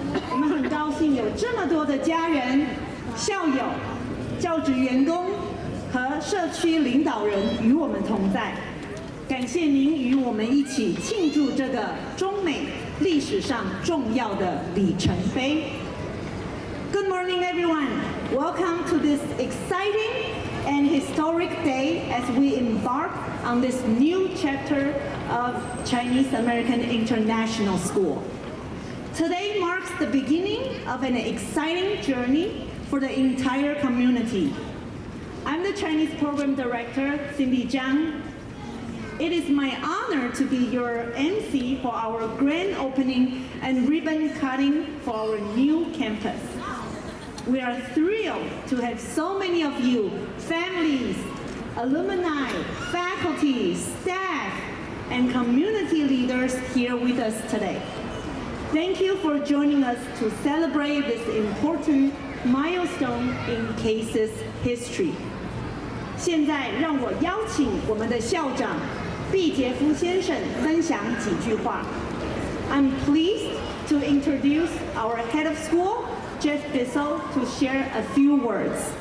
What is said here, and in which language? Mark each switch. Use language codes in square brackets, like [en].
[zh] 我们很高兴有这么多的家人、校友、教职员工和社区领导人与我们同在。感谢您与我们一起庆祝这个中美历史上重要的里程碑。 [en] Good morning, everyone. Welcome to this exciting and historic day as we embark on this new chapter of Chinese American International School. Today marks the beginning of an exciting journey for the entire community. I'm the Chinese Program Director, Cindy Zhang. It is my honor to be your MC for our grand opening and ribbon cutting for our new campus. We are thrilled to have so many of you, families, alumni, faculty, staff, and community leaders here with us today. Thank you for joining us to celebrate this important milestone in CAIS history. [zh] 现在让我邀请我们的校长毕杰夫先生分享几句话。 [en] I'm pleased to introduce our head of school, Jeff Bissell, to share a few words.